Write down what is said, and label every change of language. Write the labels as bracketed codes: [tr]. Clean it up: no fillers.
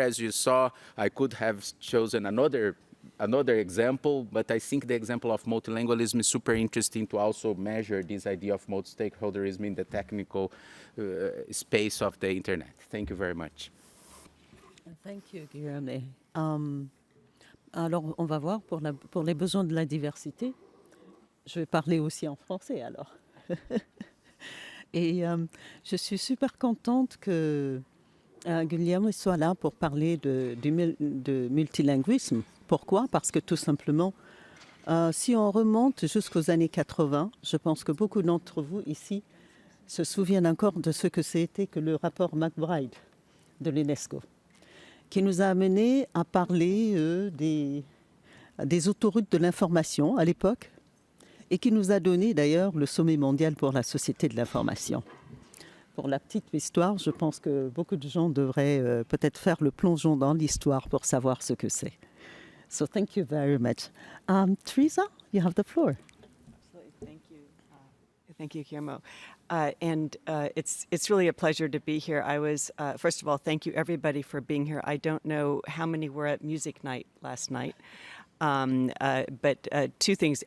[en] As you saw, I could have chosen another example, but I think the example of multilingualism is super interesting to also measure this idea of multi-stakeholderism in the technical space of the internet. Thank you very much. Thank you, Guillaume. [fr] Alors, on va voir pour les besoins de la diversité. Je vais parler aussi en français, alors. Et je suis super contente que Guillaume soit là pour parler de multilinguisme. Pourquoi? Parce que tout simplement, si on remonte jusqu'aux années 80, je pense que beaucoup d'entre vous ici se souviennent encore de ce que c'était que le rapport McBride de l'UNESCO, qui nous a amenés à parler des autoroutes de l'information à l'époque, et qui nous a donné d'ailleurs le sommet mondial pour la société de l'information. Pour la petite histoire, je pense que beaucoup de gens devraient peut-être faire le plongeon dans l'histoire pour savoir ce que c'est. [en] So thank you very much. Teresa, you have the floor. Absolutely. Thank you. Thank you, Guillermo. It's really a pleasure to be here. I was, first of all, thank you everybody for being here. I don't know how many were at music night last night. But 2 things.